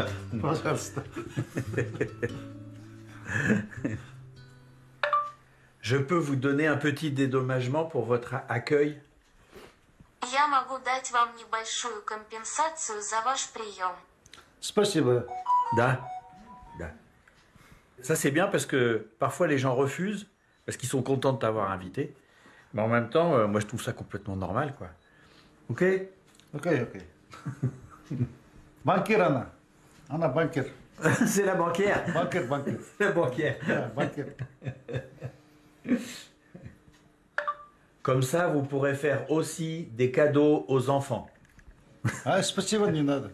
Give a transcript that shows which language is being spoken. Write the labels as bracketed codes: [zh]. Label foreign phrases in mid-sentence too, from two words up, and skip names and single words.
[ru] Пожалуйста. [fr] Je peux vous donner un petit dédommagement pour votre accueil? [ru] Я могу дать вам небольшую компенсацию за ваш прием. Спасибо. Da. [fr] Ça c'est bien parce que parfois les gens refusent parce qu'ils sont contents de t'avoir invité. Mais en même temps, moi je trouve ça complètement normal, quoi. Ok? [ru] Ok. Банкир она банкир. [fr] C'est la banquière. [ru] Банкир. [fr] C'est la banquière. [ru] Банкир. [fr] Comme ça, vous pourrez faire aussi des cadeaux aux enfants. [ru] А, спасибо, не надо.